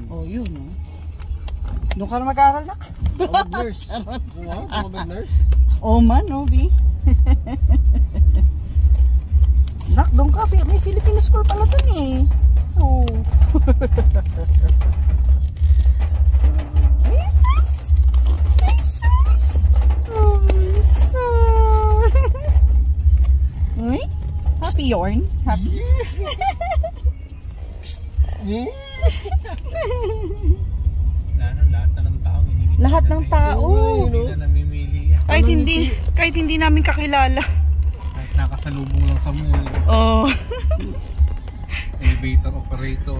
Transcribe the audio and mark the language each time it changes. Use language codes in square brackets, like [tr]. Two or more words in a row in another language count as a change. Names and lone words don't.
[tl] Oh, yun oh. Doon ka na mag-aaral na. Mag-nurse. Wow, mag-nurse. Oman, no, B? Nak, doon ka. May Filipino school pala dun eh. Oh. Ay, sus! Ay, sus! Oh, sus! Uy, happy yarn? Happy? Lahat ng tao. Hindi na namimili yan. Kahit hindi namin kakilala. Kahit nakasalubong lang sa mall. Oh. [en] Elevator operator.